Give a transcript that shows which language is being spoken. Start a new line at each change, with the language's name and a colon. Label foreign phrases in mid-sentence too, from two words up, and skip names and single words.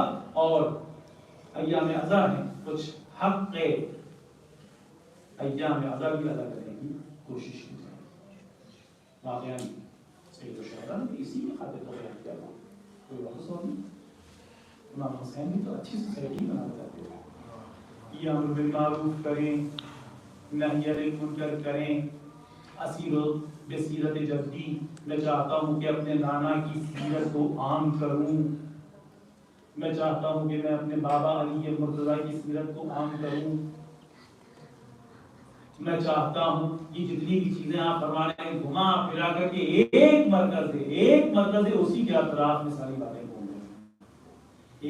Urdu: اور
Arabic: ایام عزا
Urdu: ہیں، کچھ حق
Arabic: ایام عزا
Urdu: بھی ادا کرنے کی کوشش کی جائے. واقعہ
Arabic: سید الشہداء
Urdu: نے اسی کی خاطر تو بیان کیا تھا، کوئی وقت اور نہیں. امام حسین بھی تو اچھی سوسائٹی بنانا چاہتے ہیں. یہ
Arabic: امر بالمعروف
Urdu: کریں،
Arabic: نہی عن المنکر
Urdu: کریں.
Arabic: اسیر و بسیرت جدی،
Urdu: میں چاہتا ہوں کہ اپنے نانا کی سیرت کو عام کروں. میں چاہتا ہوں کہ میں اپنے بابا علی مرتضیٰ کی سیرت کو عام کروں. میں چاہتا ہوں کہ جتنی بھی چیزیں آپ فرما رہے ہیں گھما پھرا کر کے ایک مرکز ہے اسی کے اطراف میں ساری باتیں گھوم رہی ہیں.